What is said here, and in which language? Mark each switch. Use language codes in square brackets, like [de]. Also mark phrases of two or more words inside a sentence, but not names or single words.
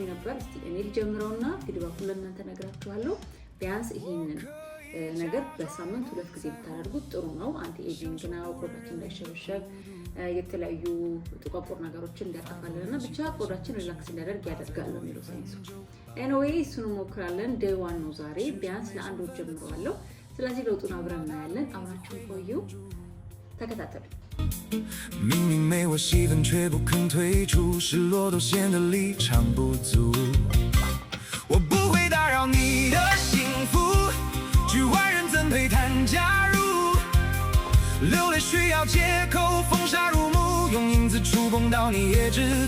[am] ነበር። እስቲ እኔ ልጀምረውና ፊድባኩን ለእናንተ ነግራችኋለሁ። ቢያንስ ይሄንን ነገር በሳምንት 2 ጊዜ ብታደርጉት ጥሩ ነው። [en] anti aging [am] ነው፣ ቆዳችን እንዳይሸበሸብ የተለያዩ ጥቋቁር ነገሮችን እንዲያጠፋልንና ብቻ ቆዳችን ሪላክስ እንዲያደርግ ያደርጋል ነው የሚለው ሳይንሱ። ኤኒዌይ እሱን ሞክራለን። ዴይ 1 ነው ዛሬ። ቢያንስ ለአንድ ወር ጀምረዋለሁ። ስለዚህ ለውጡን አብረን እናያለን። አብራችሁን ቆዩ፣ ተከታተሉ። [zh] 明明没我戏份却不肯退出，失落都显得离场不足。我不会打扰你的幸福，局外人怎配谈加入？流泪需要借口，风沙入目，用影子触碰到你也知足。